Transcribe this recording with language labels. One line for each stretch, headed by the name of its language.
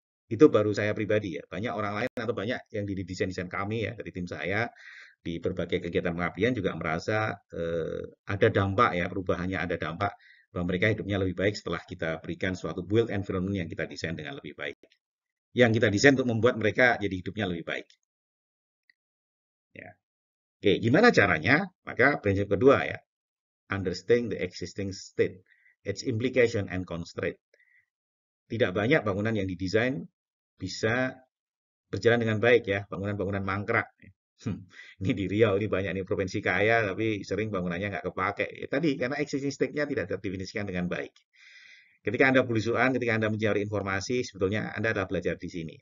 Indonesian: Itu baru saya pribadi ya. Banyak orang lain atau banyak yang di desain-desain kami ya dari tim saya di berbagai kegiatan pengabdian juga merasa ada dampak ya, perubahannya ada dampak bahwa mereka hidupnya lebih baik setelah kita berikan suatu build environment yang kita desain dengan lebih baik. Yang kita desain untuk membuat mereka jadi hidupnya lebih baik. Ya. Oke, gimana caranya? Maka prinsip kedua ya,
English: understand the existing state, its implication and constraint.
Indonesian: Tidak banyak bangunan yang didesain bisa berjalan dengan baik ya, bangunan-bangunan mangkrak. Ini di Riau, ini banyak nih provinsi kaya, tapi sering bangunannya nggak kepake. Ya, tadi, karena existing state-nya tidak terdefinisikan dengan baik. Ketika Anda belusuan, ketika Anda mencari informasi, sebetulnya Anda adalah belajar di sini.